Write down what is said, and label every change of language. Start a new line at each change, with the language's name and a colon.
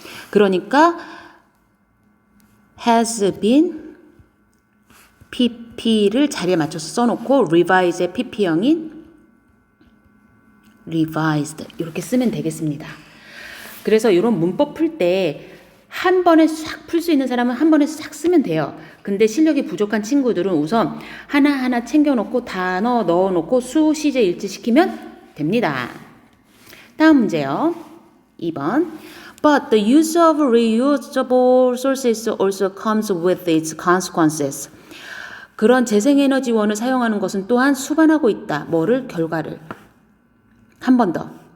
Korean: 그러니까
English: has been pp
Korean: 를 자리에 맞춰서 써놓고 revise의 pp형인 revised 이렇게 쓰면 되겠습니다. 그래서 이런 문법 풀 때 한 번에 싹 풀 수 있는 사람은 한 번에 싹 쓰면 돼요. 근데 실력이 부족한 친구들은 우선 하나하나 챙겨놓고 단어 넣어놓고 수, 시제 일치시키면 됩니다. 다음 문제요. 2번.
English: But the use of reusable sources also comes with its consequences.
Korean: 그런 재생에너지원을 사용하는 것은 또한 수반하고 있다. 뭐를? 결과를. 한 번 더.